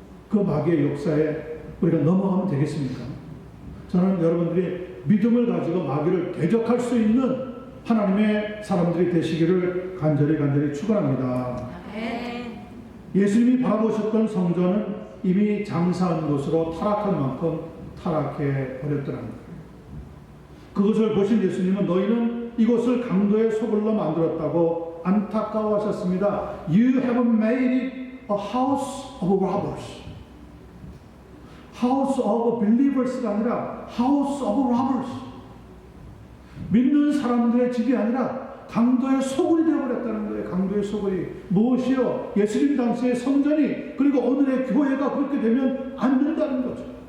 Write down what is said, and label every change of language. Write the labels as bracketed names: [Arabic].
[Korean] 그 마귀의 역사에 우리가 넘어가면 되겠습니까? 저는 여러분들이 믿음을 가지고 마귀를 대적할 수 있는 하나님의 사람들이 되시기를 간절히 축원합니다. 예수님이 바라보셨던 성전은 이미 장사한 곳으로 타락한 만큼 타락해 버렸더라는 거예요. 그것을 보신 예수님은 너희는 이곳을 강도의 소굴로 만들었다고 안타까워하셨습니다. [English] You have made it a house of robbers. House of believers가 [Korean] 아니라 [English] House of robbers. [Korean] 믿는 사람들의 집이 아니라 강도의 소굴이 되어버렸다는 거예요. 강도의 소굴이. 무엇이요? 예수님 당시의 성전이, 그리고 오늘의 교회가 그렇게 되면 안 된다는 거죠.